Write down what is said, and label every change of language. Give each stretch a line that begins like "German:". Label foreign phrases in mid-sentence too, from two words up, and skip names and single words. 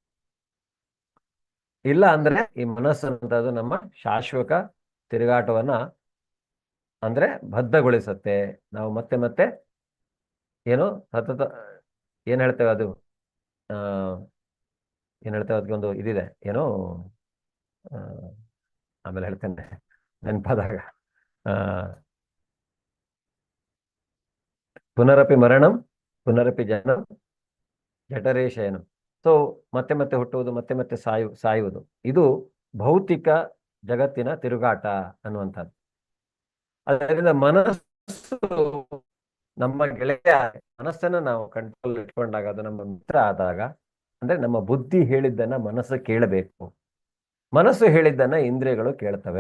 Kannada: ಇಲ್ಲ ಅಂದ್ರೆ ಈ ಮನಸ್ಸು ಅನ್ನುವಂಥದ್ದು ನಮ್ಮ ಶಾಶ್ವತ ತಿರುಗಾಟವನ್ನ ಅಂದ್ರೆ ಬದ್ಧಗೊಳಿಸುತ್ತೆ. ನಾವು ಮತ್ತೆ ಮತ್ತೆ ಏನೋ ಸತತ ಏನ್ ಹೇಳ್ತೇವೆ ಅದು ಏನ್ ಹೇಳ್ತೇವೆ, ಅದಕ್ಕೊಂದು ಇದಿದೆ, ಏನೋ ಆಮೇಲೆ ಹೇಳ್ತೇನೆ ನೆನಪಾದಾಗ.
Sanskrit: ಪುನರಪಿ ಮರಣಂ ಪುನರಪಿ ಜನಂ ಜಠರೇ ಶಯನಂ.
Kannada: ಸೊ ಮತ್ತೆ ಮತ್ತೆ ಹುಟ್ಟುವುದು, ಮತ್ತೆ ಮತ್ತೆ ಸಾಯುವುದು, ಇದು ಭೌತಿಕ ಜಗತ್ತಿನ ತಿರುಗಾಟ ಅನ್ನುವಂಥದ್ದು. ಅದರಿಂದ ಮನಸ್ಸು ನಮ್ಮ ಗೆಳೆಯ. ಮನಸ್ಸನ್ನು ನಾವು ಕಂಟ್ರೋಲ್ ಇಟ್ಕೊಂಡಾಗ, ಅದು ನಮ್ಮ ಮಿತ್ರ ಆದಾಗ, ಅಂದ್ರೆ ನಮ್ಮ ಬುದ್ಧಿ ಹೇಳಿದ್ದನ್ನ ಮನಸ್ಸು ಕೇಳಬೇಕು, ಮನಸ್ಸು ಹೇಳಿದ್ದನ್ನ ಇಂದ್ರಿಯಗಳು ಕೇಳ್ತವೆ.